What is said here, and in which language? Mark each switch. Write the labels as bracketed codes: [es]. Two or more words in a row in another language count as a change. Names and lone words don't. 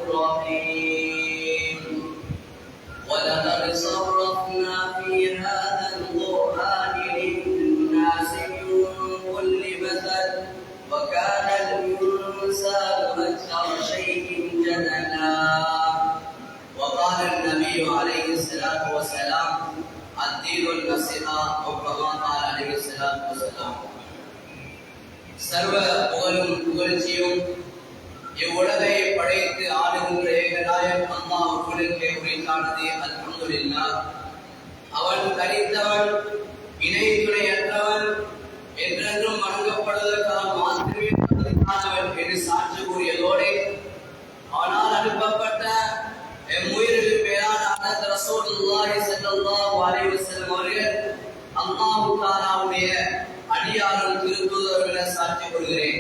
[ar] الرحيم ولقد صرفنا في هذا القرآن للناس من كل مثل وكان الإنسان أكثر شيء جدلا وقال النبي عليه الصلاة والسلام الدين النصيحة أو كما قال عليه الصلاة والسلام [ta] சர்வ புகழும் புகழ்ச்சியும் இவ்வுலகை படைத்து ஆளுகின்ற ஏகநாயகன் அல்லாஹ்வுக்கே உரித்தானது. அல்ஹம்துலில்லாஹ். அவன் தனித்தவன், இணை துணையற்றவன், என்றென்றும் வணங்கப்படுவதற்காக மாத்திரமே தகுதியானவன் என்று சான்று கூறியதோடு ஆனால் அனுப்பப்பட்ட எம்முயிரில் மேலான ஹதரத் [ar] رسول الله صلى الله عليه وسلم [ta] அவர்கள் அல்லாஹ் தஆலாவுடைய அடியாரும் திருத்தூதரும் என சாட்சி கொள்கிறேன்.